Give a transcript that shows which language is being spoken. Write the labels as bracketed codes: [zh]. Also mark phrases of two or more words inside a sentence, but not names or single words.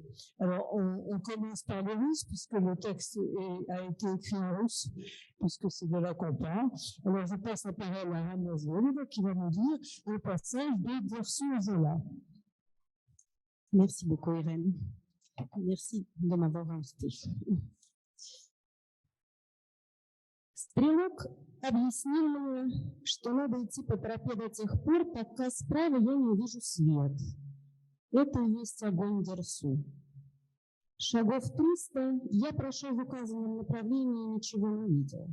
[fr] Alors, on commence par le russe, puisque le texte a été écrit en russe, puisque c'est de là qu'on parle. Alors, je passe la parole à Anna Zverina qui va nous dire un passage de Dirceu Zola. Merci beaucoup, Irène. Merci de m'avoir invité. [ru] Стрелок объяснил мне, что надо идти по тропе до тех пор, пока справа я не увижу свет. Это и есть огонь Дерсу. Шагов 300 я прошел в указанном направлении и ничего не видел.